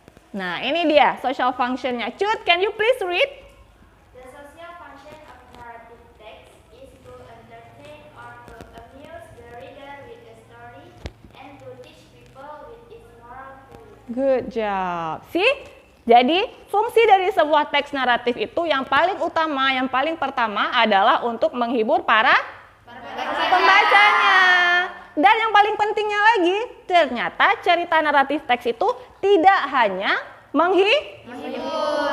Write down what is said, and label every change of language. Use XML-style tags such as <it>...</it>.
<id>Nah, ini dia social functionnya.</id> <en>Cut, can you please read? The social function of narrative text is to entertain or to amuse the reader with a story and to teach people with its moral value. Good job. See?</en> <id>Jadi, fungsi dari sebuah teks naratif itu yang paling utama, yang paling pertama adalah untuk menghibur para pembacanya. Dan yang paling pentingnya lagi, ternyata cerita naratif teks itu tidak hanya menghibur.</id>